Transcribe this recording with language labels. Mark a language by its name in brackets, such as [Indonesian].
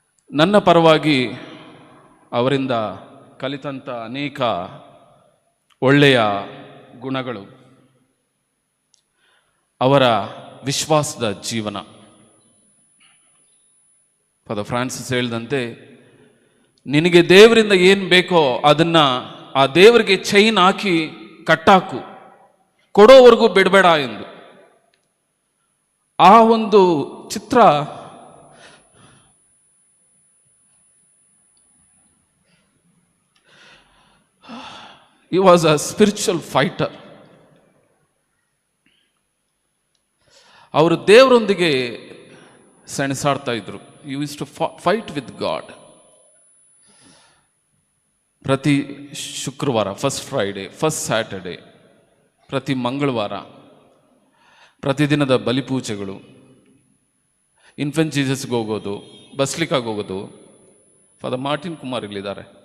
[Kannada] ನನ್ನ ಪರವಾಗಿ ಅವರಿಂದ ಕಲಿತಂಥ ಅನೇಕ ಒಳ್ಳೆಯ ಗುಣಗಳು, ಅವರ ವಿಶ್ವಾಸದ ಜೀವನ. ಫಾದರ್ ಫ್ರಾನ್ಸಿಸ್ ಹೇಳಿದಂತೆ, ನಿನಗೆ ದೇವರಿಂದ ಏನು ಬೇಕೋ ಅದನ್ನು ಆ ದೇವರಿಗೆ ಚೈನ್ ಹಾಕಿ ಕಟ್ಟಾಕು, ಕೊಡೋವರೆಗೂ ಬಿಡಬೇಡ ಎಂದು. ಆ ಒಂದು ಚಿತ್ರ [English] he was a spiritual fighter. [Kannada] ಅವರು ದೇವರೊಂದಿಗೆ ಸೆಣಸಾಡ್ತಾ ಇದ್ರು. [English] he used to fight with God. [Kannada] ಪ್ರತಿ ಶುಕ್ರವಾರ, ಫಸ್ಟ್ ಫ್ರೈಡೆ, ಫಸ್ಟ್ ಸ್ಯಾಟರ್ಡೆ, ಪ್ರತಿ ಮಂಗಳವಾರ, ಪ್ರತಿದಿನದ ಬಲಿಪೂಜೆಗಳು, ಇನ್ಫೆಂಟ್ ಜೀಸಸ್ಗೆ ಹೋಗೋದು, ಬಸ್ಲಿಕಾಗೆ ಹೋಗೋದು. ಫಾದರ್ ಮಾರ್ಟಿನ್ ಕುಮಾರ್ ಇಲ್ಲಿದ್ದಾರೆ.